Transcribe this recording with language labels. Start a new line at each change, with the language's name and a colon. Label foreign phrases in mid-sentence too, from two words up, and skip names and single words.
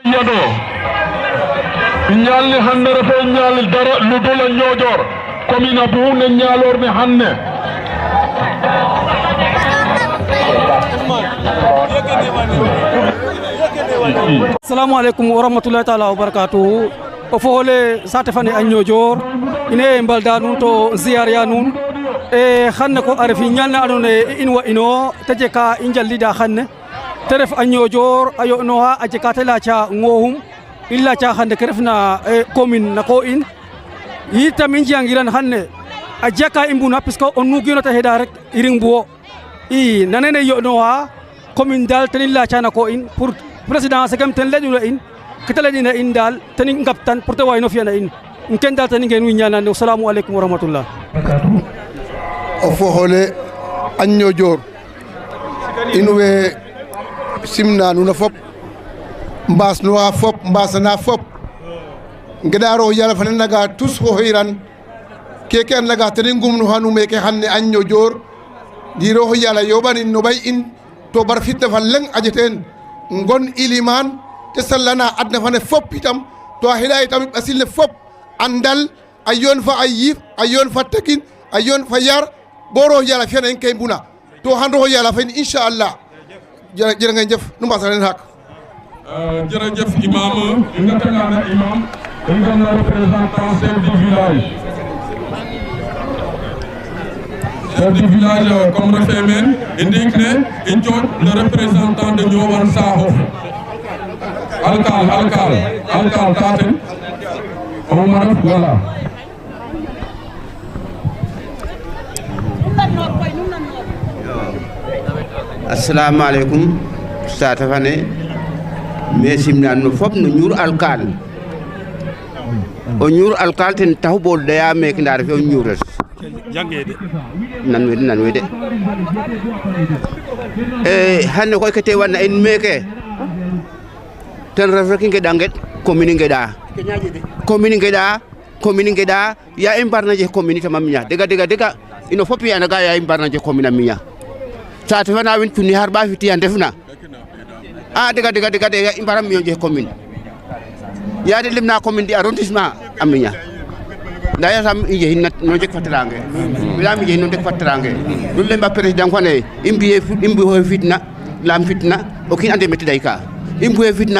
Serer: yado ñalli hande refe ñalli dara ludula ñojor commune bu ne ñalor ne hanne
Arabic: assalamu alaikum wa rahmatullahi ta'ala wa barakatuh
Serer: o foole sate fane a ñojor ine mbalda nun to ziar ya nun e xanne ko a refi ñalne andona ye in wa ino te jeka i njallida xanne te ref a ñojor a yo'noxa a jeka te laca ŋoxum i laca xande ke refna commune na ko in yitam i njiyangiran xanne a jeka i mbuna
French: parce que
Serer: o nugino te xeda rek i ring buwo i nanene yo'noxa commune dal ten i laca na ko in
French: pour président
Serer: segam ten leƴuna in kete leƴina in dal ten i ngaptan pour te wayno fiyana in ken dal ten i ngeen wi ñanane
Arabic: assalamu aleykum wa rahmatullah
Serer: o foxole a ñojor in way simna nuuna fop mbaasnuwa fop mbaasana fop ngeɗa roog yala fane naga tous xoxiran keke a naga ten i ngumnuxa nu meke xanne a ñojor ndi roog yala yoɓanin no ɓay in to bar fitna fa leŋ a jeteen ngon iliman te sallana adna fane fop itam to a xeɗa itam ɓasil ne fop a ndal a yoon fa a yiif a yoon fa tekin a yoon fa yar bo roog yala fiyana in kay mbuna to xan roog yala fayin inchallah jërë ngeen jëf nu mbasa leen xaq jërëjëf imam i ngatangana imam i ngana
French: représentant chef du village comme
Serer: refe men i ndiik ne i coox
French: le représentant de Ndiofane Sakho
Serer: alkal ka ten o maraf wala
Arabic: assalamu alaikum
Serer: sata fane me simna no fop no ñur alkal o ñur alkal ten taxu bo daya mek ndar fe o ñures nan wede hande koy kete wana in meke ten ref rek ngeɗa ngeɗ commune ngeɗa ya i mbarna je commune tama miña dega ino fop i anda ga ya i mbarna je commune a miña sate fana win cunni har ɓa fiti a ndefna a dega ya i mbara miño je commune ya de limna commune di arrondissement a miña nda yasam i njehin no jeg fatirange wilam i njehin no jeg fatirange nu lemba président fane i mbiye fitna lam fitna o kiin ande mete day ka i mbuye fitna